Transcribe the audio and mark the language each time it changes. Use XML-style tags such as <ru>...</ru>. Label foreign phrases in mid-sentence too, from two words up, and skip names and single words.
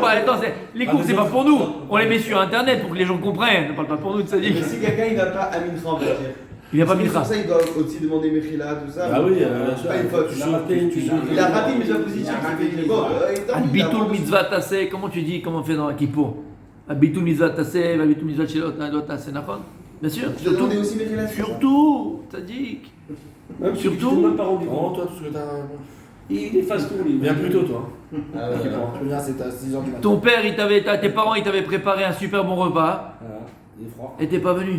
<fr>Attends, les cours, c'est pas pour nous. On les met sur internet pour que les gens comprennent. Ne parle pas pour nous de ça dit. Mais si quelqu'un, il va pas à Mincha, on va dire. Il vient pas Pour Mincha. ça, il doit aussi demander Mechila, tout ça. Ah oui, c'est pas une faute. Il a raté, Il a raté, mais c'est positif.</fr> <he>ביטול מצוות עשה,</he> <fr>comment tu dis, comment on fait dans la Kippour?</fr> <he>ביטול מצוות עשה ביטול מצוות לא תעשה נכון?</he> <fr>Bien sûr. Tu dois demander aussi Mechila. Surtout, tzaddik. Même si Surtout- tu t'es même pas rendu Non, compte. toi, tout ce que t'as. Il efface tout, lui. Viens plus tôt, toi. Ah ouais. Je veux dire, c'est à 6 ans du matin. Ton père, tes parents, ils t'avaient préparé un super bon repas Voilà. Il est froid. et t'es pas venu.</fr>